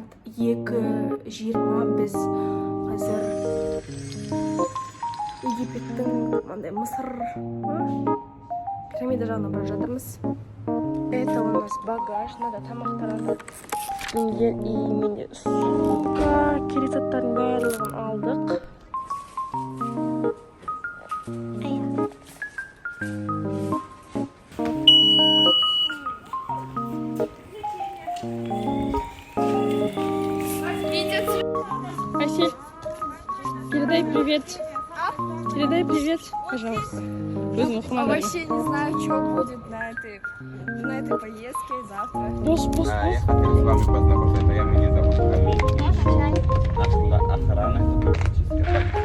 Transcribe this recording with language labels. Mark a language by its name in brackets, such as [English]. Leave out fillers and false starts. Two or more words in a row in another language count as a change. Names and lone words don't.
[Kazakh] 2:20 біз қазір Египеттің мындай Мысыр пирамида жағына бара жатырмыз. [Russian] Это у нас багаж, надо тамақтарады. [Kazakh] И менде сумка, керек заттардың барлығын алдық. Асель, [Russian] передай привет. Передай привет, пожалуйста. Вообще не знаю, что будет на этой поездке завтра. [Kazakh] Бос. [Russian] Я хотел с вами познакомиться. Меня зовут Камиль. Охрана это туристическая.